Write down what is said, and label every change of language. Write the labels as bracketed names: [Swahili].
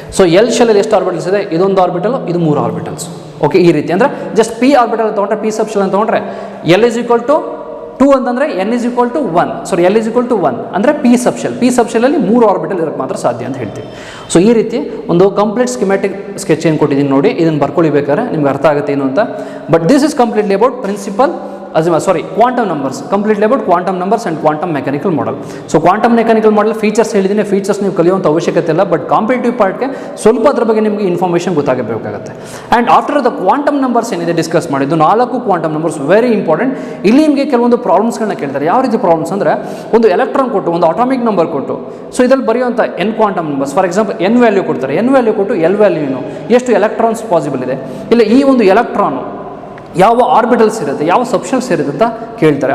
[Kannada] So L ಶೆಲ್ಲಲ್ಲಿ ಎಷ್ಟು orbitals ಇದೆ, ಇದೊಂದು ಆರ್ಬಿಟಲ್, ಇದು 3 ಆರ್ಬಿಟಲ್ಸ್. ಓಕೆ, ಈ ರೀತಿ ಅಂದರೆ ಜಸ್ಟ್ ಪಿ ಆರ್ಬಿಟಲ್ ತೊಗೊಂಡ್ರೆ, ಪಿ ಸಬ್ ಶೆಲ್ ಅಂತ ತೊಗೊಂಡ್ರೆ L = 2 ಅಂತಂದರೆ N = 1, ಸಾರಿ L = 1 ಅಂದರೆ ಪಿ ಸಬ್ ಶೆಲ್ಲಲ್ಲಿ 3 ಆರ್ಬಿಟಲ್ ಇರೋಕ್ಕೆ ಮಾತ್ರ ಸಾಧ್ಯ ಅಂತ ಹೇಳ್ತೀವಿ. ಸೊ ಈ ರೀತಿ ಒಂದು ಕಂಪ್ಲೀಟ್ ಸ್ಕಿಮ್ಯಾಟಿಕ್ ಸ್ಕೆಚ್ ಏನು ಕೊಟ್ಟಿದ್ದೀನಿ ನೋಡಿ, ಇದನ್ನು ಬರ್ಕೊಳ್ಳಿ ಬೇಕಾದ್ರೆ ನಿಮ್ಗೆ ಅರ್ಥ ಆಗುತ್ತೆ ಏನು ಅಂತ. [English] But this is completely about principal quantum numbers, completely about quantum numbers and quantum mechanical model. So quantum mechanical model [Kannada] features ಹೇಳಿದ್ದೀನಿ, ಫೀಚರ್ಸ್ ನೀವು ಕಲಿಯುವಂಥ ಅವಶ್ಯಕತೆ ಇಲ್ಲ, ಬಟ್ ಕಾಂಪಿಟೇಟಿವ್ ಪಾರ್ಟ್ಗೆ ಸ್ವಲ್ಪ ಅದ್ರ ಬಗ್ಗೆ ನಿಮಗೆ information ಗೊತ್ತಾಗಬೇಕಾಗುತ್ತೆ. [English] and after the quantum numbers [Kannada] ಏನಿದೆ ಡಿಸ್ಕಸ್ ಮಾಡಿದ್ದು 4 ಕ್ವಾಂಟಮ್ ನಂಬರ್ಸ್ [English] Very important. [Kannada] ಇಲ್ಲಿ ನಿಮಗೆ ಕೆಲವೊಂದು ಪ್ರಾಬ್ಲಮ್ಸ್ಗಳನ್ನ ಕೇಳ್ತಾರೆ. ಯಾವ ರೀತಿ ಪ್ರಾಬ್ಲಮ್ಸ್ ಅಂದರೆ, ಒಂದು ಎಲೆಕ್ಟ್ರಾನ್ ಕೊಟ್ಟು, ಒಂದು ಅಟಾಮಿಕ್ ನಂಬರ್ ಕೊಟ್ಟು, ಸೊ ಇದರಲ್ಲಿ ಬರೆಯುವಂಥ n quantum numbers, for example n value ಕೊಡ್ತಾರೆ, n ವ್ಯಾಲ್ಯೂ ಕೊಟ್ಟು L ವ್ಯಾಲ್ಯೂ ಏನು, ಎಷ್ಟು ಎಲೆಕ್ಟ್ರಾನ್ಸ್ ಪಾಸಿಬಲ್ ಇದೆ, ಇಲ್ಲ ಈ ಒಂದು ಎಲೆಕ್ಟ್ರಾನು ಯಾವ ಆರ್ಬಿಟಲ್ಸ್ ಇರುತ್ತೆ, ಯಾವ ಸಬ್ಶೆಲ್ಸ್ ಇರುತ್ತೆ ಅಂತ ಕೇಳ್ತಾರೆ.